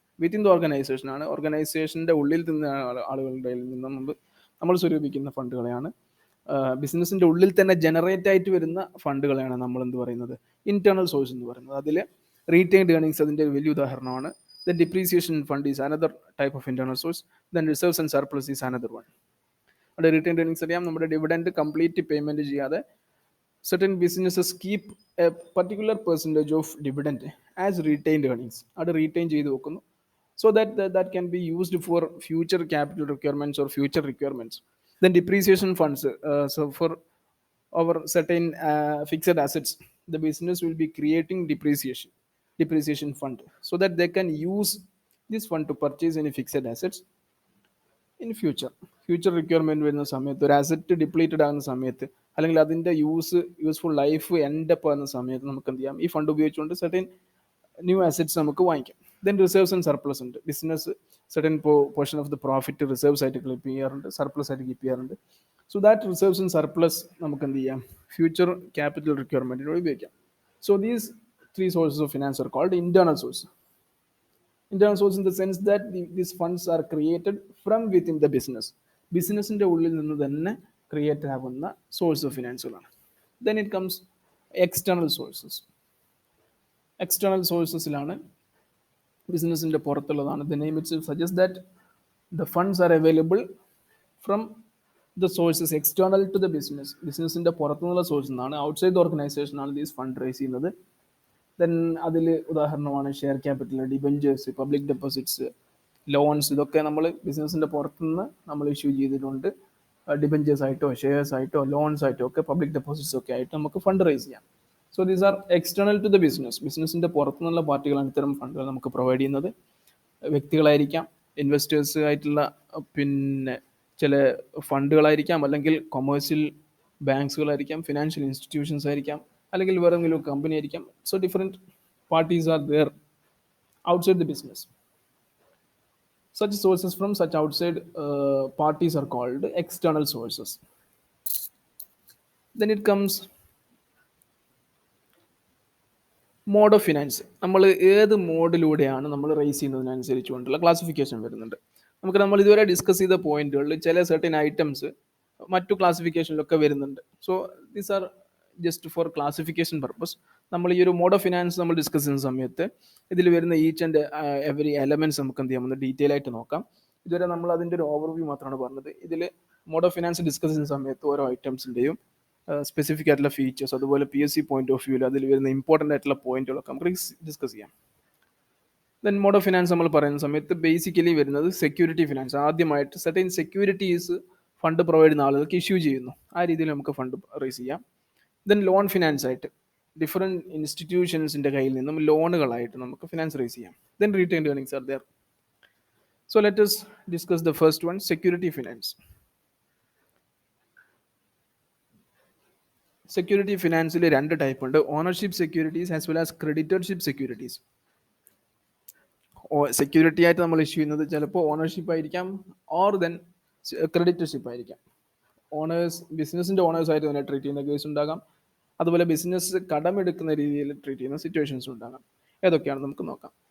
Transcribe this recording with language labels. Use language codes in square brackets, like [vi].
[ml] Within the organisation ആണ്, ഓർഗനൈസേഷൻ്റെ ഉള്ളിൽ നിന്ന് ആളുകളുടെ നിന്ന് നമ്മൾ സ്വരൂപിക്കുന്ന ഫണ്ടുകളെയാണ്, ബിസിനസ്സിൻ്റെ ഉള്ളിൽ തന്നെ ജനറേറ്റ് ആയിട്ട് വരുന്ന ഫണ്ടുകളെയാണ് നമ്മൾ എന്ത് പറയുന്നത്, ഇൻറ്റേർണൽ സോഴ്സ് എന്ന് പറയുന്നത്. അതിൽ റീറ്റെയിൻഡ് ഏർണിങ്സ് അതിൻ്റെ വലിയ ഉദാഹരണമാണ്. [en] Then depreciation fund is another type of internal source. Then reserves and surplus is another one. [ml] അവിടെ റിട്ടേൺ ഏർണിങ്സ് അറിയാം, നമ്മുടെ ഡിവിഡൻഡ് കംപ്ലീറ്റ് പേയ്മെൻറ്റ് ചെയ്യാതെ [en] certain businesses keep a particular percentage of dividend as retained earnings. [ml] അത് retain ചെയ്ത് വെക്കുന്നു, [en] so that can be used for future capital requirements or future requirements. Then depreciation funds, so for our certain fixed assets, the business will be creating depreciation fund so that they can use this fund to purchase any fixed assets in future requirement വരുന്ന സമയത്ത്, ഒരു asset depleted ആകുന്ന സമയത്ത്, അല്ലെങ്കിൽ അതിൻ്റെ useful life end up ആകുന്ന സമയത്ത് നമുക്ക് എന്ത് ചെയ്യാം, ഈ ഫണ്ട് ഉപയോഗിച്ചുകൊണ്ട് സെർട്ടൻ ന്യൂ അസറ്റ്സ് നമുക്ക് വാങ്ങിക്കാം. [ml] ദെൻ റിസർവ്സ് ആൻഡ് സർപ്ലസ് ഉണ്ട്. Business certain portion of the profit reserves ആയിട്ട് കീപ്പ് ചെയ്യാറുണ്ട്, സർപ്ലസ് ആയിട്ട് കീപ്പ് ചെയ്യാറുണ്ട്. So that reserves and surplus നമുക്ക് എന്ത് ചെയ്യാം, ഫ്യൂച്ചർ ക്യാപിറ്റൽ റിക്വയർമെൻറ്റിന് ഉപയോഗിക്കാം. [en] So these three sources of finance are called internal source. Internal source in the sense that these funds are created from within the business. [ml] ബിസിനസ്സിൻ്റെ ഉള്ളിൽ നിന്ന് തന്നെ create ആകുന്ന source of ഫിനാൻസുകളാണ്. [en] Then it comes external sources. [ml] External സോഴ്സസിലാണ് ബിസിനസ്സിൻ്റെ പുറത്തുള്ളതാണ്. [en] The name it suggest that the funds are available from the sources external to the business. [ml] ബിസിനസ്സിൻ്റെ പുറത്തുനിന്നുള്ള സോഴ്സിൽ നിന്നാണ്, outside the ഓർഗനൈസേഷനാണ് these fund raise ചെയ്യുന്നത്. ദെൻ അതിൽ ഉദാഹരണമാണ് share capital, debentures, public deposits, loans. ഇതൊക്കെ നമ്മൾ ബിസിനസ്സിൻ്റെ പുറത്തുനിന്ന് നമ്മൾ ഇഷ്യൂ ചെയ്തിട്ടുണ്ട്. ഡിബെഞ്ചേഴ്സ് ആയിട്ടോ ഷെയർസ് ആയിട്ടോ ലോൺസ് ആയിട്ടോ ഒക്കെ പബ്ലിക് ഡെപ്പോസിറ്റ്സ് ഒക്കെ ആയിട്ട് നമുക്ക് ഫണ്ട് റേസ് ചെയ്യാം. [en] So these are external to the business. [ml] ബിസിനസ്സിൻ്റെ പുറത്തുനിന്നുള്ള പാർട്ടികളാണ് ഇത്തരം ഫണ്ടുകൾ നമുക്ക് പ്രൊവൈഡ് ചെയ്യുന്നത്. വ്യക്തികളായിരിക്കാം, ഇൻവെസ്റ്റേഴ്സ് ആയിട്ടുള്ള പിന്നെ ചില ഫണ്ടുകളായിരിക്കാം, അല്ലെങ്കിൽ കൊമേഴ്സ്യൽ ബാങ്ക്സുകളായിരിക്കാം, ഫിനാൻഷ്യൽ ഇൻസ്റ്റിറ്റ്യൂഷൻസ് ആയിരിക്കാം, അല്ലെങ്കിൽ വേറെ എന്തെങ്കിലും കമ്പനി ആയിരിക്കാം. [en] So different parties are there outside the business. Such sources from such outside parties are called external sources. Then it comes [ml] mode of finance നമ്മൾ ഏത് മോഡിലൂടെയാണ് നമ്മൾ റേസ് ചെയ്യുന്നതിനനുസരിച്ചുകൊണ്ടുള്ള ക്ലാസിഫിക്കേഷൻ വരുന്നുണ്ട്. നമ്മൾ ഇതുവരെ ഡിസ്കസ് ചെയ്ത പോയിന്റുകളിൽ ചില സർട്ടൻ ഐറ്റംസ് മറ്റു ക്ലാസിഫിക്കേഷനിലൊക്കെ വരുന്നുണ്ട്. [en] So these are just for classification purpose. [ml] നമ്മൾ ഈ ഒരു മോഡ് ഓഫ് ഫിനാൻസ് നമ്മൾ ഡിസ്കസ് ചെയ്യുന്ന സമയത്ത് ഇതിൽ വരുന്ന ഈച്ച് ആൻഡ് എവറി എലമെന്റ്സ് നമുക്ക് എന്ത് ചെയ്യാം, ഒന്ന് ഡീറ്റെയിൽ ആയിട്ട് നോക്കാം. ഇതുവരെ നമ്മൾ അതിൻ്റെ ഒരു ഓവർവ്യൂ മാത്രമാണ് പറഞ്ഞത്. ഇതിൽ മോഡ് ഓഫ് ഫിനാൻസ് ഡിസ്കസ് ചെയ്യുന്ന സമയത്ത് ഓരോ ഐറ്റംസിൻ്റെയും സ്പെസിഫിക് ആയിട്ടുള്ള ഫീച്ചേഴ്സ്, അതുപോലെ PSC പോയിന്റ് ഓഫ് വ്യൂവിൽ അതിൽ വരുന്ന ഇമ്പോർട്ടൻ്റ് ആയിട്ടുള്ള പോയിന്റുകളൊക്കെ നമുക്ക് ഡിസ്കസ് ചെയ്യാം. ദെൻ മോഡ് ഓഫ് ഫിനാൻസ് നമ്മൾ പറയുന്ന സമയത്ത് ബേസിക്കലി വരുന്നത് സെക്യൂരിറ്റി ഫിനാൻസ്. ആദ്യമായിട്ട് സെർട്ടൻ സെക്യൂരിറ്റീസ് ഫണ്ട് പ്രൊവൈഡ് ചെയ്യുന്ന ആളുകൾക്ക് ഇഷ്യൂ ചെയ്യുന്നു. ആ രീതിയിൽ നമുക്ക് ഫണ്ട് റേസ് ചെയ്യാം. ദെൻ ലോൺ ഫിനാൻസ് ആയിട്ട് ഡിഫറെൻറ്റ് ഇൻസ്റ്റിറ്റ്യൂഷൻസിൻ്റെ കയ്യിൽ നിന്നും ലോണുകളായിട്ട് നമുക്ക് ഫിനാൻസ് റേസ് ചെയ്യാം. [en] Then retained earnings are there. So let us discuss the first one, security finance. [ml] Security ഫിനാൻസിൽ രണ്ട് ടൈപ്പ് ഉണ്ട്, ownership securities as well as creditorship securities. Security ആയിട്ട് നമ്മൾ ഇഷ്യൂ ചെയ്യുന്നത് ചിലപ്പോൾ ഓണർഷിപ്പ് ആയിരിക്കാം, ഓർ ദെൻ ക്രെഡിറ്റർഷിപ്പ് ആയിരിക്കാം. ബിസിനസിൻ്റെ ഓണേഴ്സായിട്ട് തന്നെ ട്രീറ്റ് ചെയ്യുന്ന കേസ് ഉണ്ടാകാം, അതുപോലെ ബിസിനസ് കടമെടുക്കുന്ന രീതിയിൽ ട്രീറ്റ് ചെയ്യുന്ന സിറ്റുവേഷൻസ് ഉണ്ടാകാം. ഏതൊക്കെയാണ് നമുക്ക് നോക്കാം.